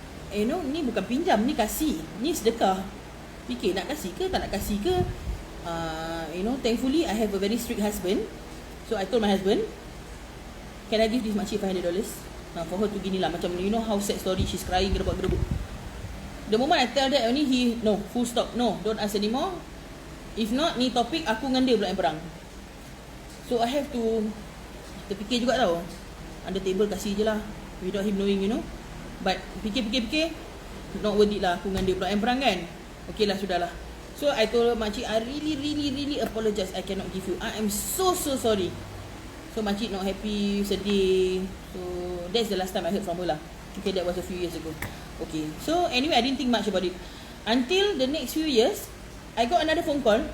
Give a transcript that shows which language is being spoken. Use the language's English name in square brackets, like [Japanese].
[Malay] You know, ni bukan pinjam, ni kasih, ni sedekah. Fikir nak kasih ke, tak nak kasih ke. [English] You know, thankfully I have a very strict husband. So I told my husband, can I give this makcik $500 for her to gini lah. Macam, you know how sad story, she's crying, gerebak-gerebuk. The moment I tell that only, no, full stop, no, don't ask anymore. If not, [Malay] ni topik aku dengan dia pula yang perang. [English] So I have to [Malay] terfikir juga tau. [English] Under table [Malay] kasih je lah, [English] without him knowing, you know. [Malay] But fikir, [English] not worth it [Malay] lah, aku dengan dia pula yang perang kan. Okay lah, sudahlah. [English] So I told makcik, I really apologize, I cannot give you. I am so sorry. So makcik not happy, sedih. So that's the last time I heard from her lah. Okay, that was a few years ago. Okay, so anyway, I didn't think much about it until the next few years. I got another phone call.